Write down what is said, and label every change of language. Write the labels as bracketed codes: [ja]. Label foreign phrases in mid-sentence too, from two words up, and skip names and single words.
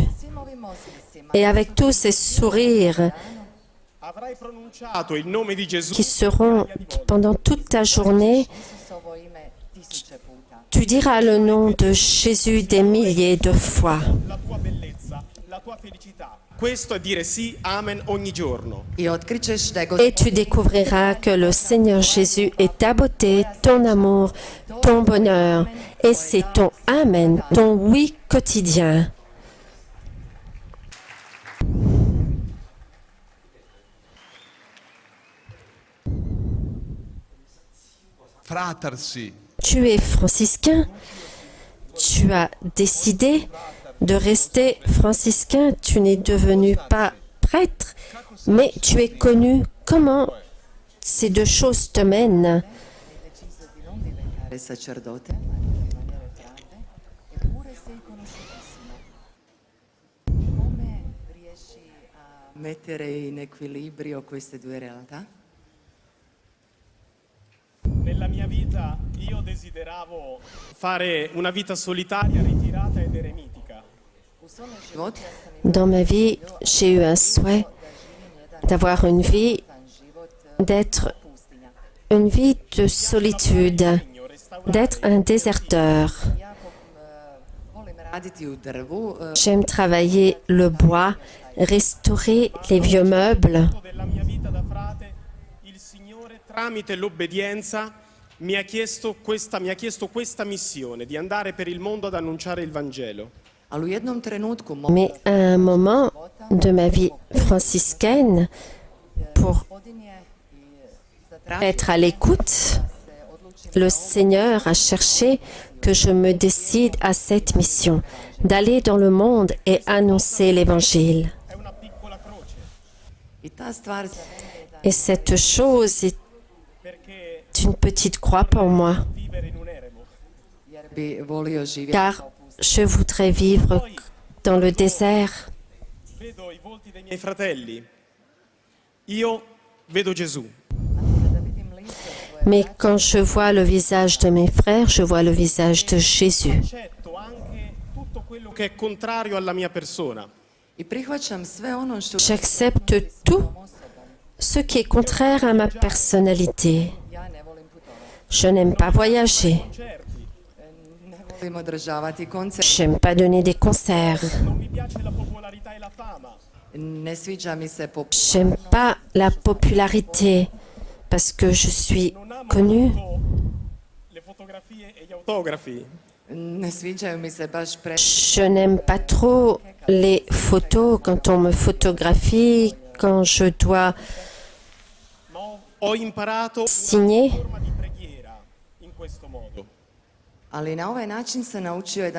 [hr] Svim ovim osmijehima [fr] Et avec tous ces sourires [it] avrai pronunciato il nome di Gesù [fr] qui seront pendant toute ta journée, [hr] Isusovo ime tisuće puta. [fr] tu diras le nom de Jésus des milliers de fois. [it] la tua bellezza, la tua felicità. Questo è dire sì, amen ogni giorno. [hr] I otkrićeš da je [fr] Et tu découvriras que le Seigneur Jésus est ta beauté, ton amour, ton bonheur. Et c'est ton Amen, ton oui quotidien. [it] Fratersi. [fr] Tu es franciscain. Tu as décidé de rester franciscain. Tu n'es devenu pas prêtre, mais tu es connu. Comment ces deux choses te mènent? [it] deciso di non diventare sacerdote, ma di rimanere frate, eppure sei conosciutissimo. Come riesci a mettere in equilibrio queste due realtà? Nella mia vita io desideravo fare una vita solitaria, ritirata ed eremitica. [hr] U svome životu ja sam [fr] Dans ma vie, j'ai eu un souhait d'avoir une vie, [hr] život [fr] d'être [hr] pustinja. [fr] une vie de solitude, d'être un déserteur. [hr] Ja volim raditi u drvu, [fr] J'aime travailler le bois, restaurer les vieux meubles. [it] Della mia vita da frate, il Signore tramite l'obbedienza mi ha chiesto questa missione di andare per il mondo ad annunciare il Vangelo. [hr] ali u jednom trenutku [fr] Mais à un moment de ma vie franciscaine, pour [hr] gospodin je zatražio [fr] être à l'écoute, le Seigneur a cherché que je me décide à cette mission, d'aller dans le monde et annoncer l'Évangile. [it] È una piccola croce, [hr] i ta stvar za mene je da [fr] Et cette chose est [it] perché [fr] une petite croix pour moi, [it] vivere in un eremo. [hr] jer bi volio živjeti [fr] car [hr] kao pustinja. [fr] je voudrais vivre dans le désert. [it] Vedo i volti dei miei fratelli. Io vedo Gesù. [hr] Kada vidim lice tvoje [fr] Mais quand je vois le visage de mes frères, je vois le visage de Jésus. [it] Accetto anche tutto quello che è contrario alla mia persona. [hr] i prihvaćam sve ono što [fr] J'accepte tout ce qui est contraire à ma personnalité. [hr] ja ne volim putovati, [fr] Je n'aime pas voyager. [it] Certi, [hr] ne volim održavati koncert, [fr] J'aime pas donner des concerts. [it] non mi piace la popolarità e la fama. [hr] ne sviđa mi se [fr] J'aime pas la popularité parce que je suis [it] Non amo [fr] connue. [it] molto le fotografie e gli autografi. [hr] ne sviđaju mi se baš [fr] Je n'aime pas trop les photos quand on me photographie, quand je dois [it] Ma ho imparato [fr] signer. [it] una forma di preghiera in questo modo. [hr] ali na ovaj način se naučio jedan